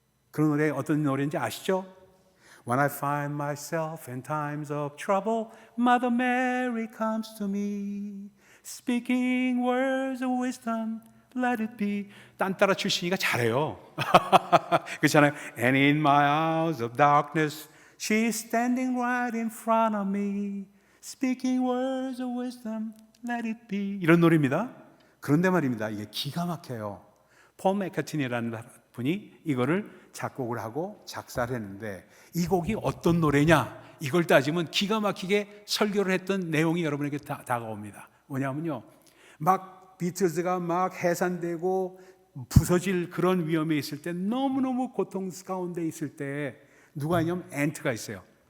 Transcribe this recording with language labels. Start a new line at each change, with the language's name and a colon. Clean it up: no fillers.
Korean: 그 노래 어떤 노래인지 아시죠?
English: When I find myself in times of trouble, Mother Mary comes to me, speaking words of wisdom, let it be.
Korean: 딴따라 출신이가 잘해요. 그렇잖아요.
English: And in my hours of darkness, she's standing right in front of me, speaking words of wisdom, let it be.
Korean: 이런 노래입니다. 그런데 말입니다. 이게 기가 막혀요. 폴 맥카트니라는 분이 이거를 작곡을 하고 작사를 했는데, 이 곡이 어떤 노래냐, 이걸 따지면 기가 막히게 설교를 했던 내용이 여러분에게 다가옵니다. 뭐냐면요, 막 비틀즈가 막 해산되고 부서질 그런 위험에 있을 때, 너무너무 고통 가운데 있을 때 누가 있냐면 앤트가 있어요.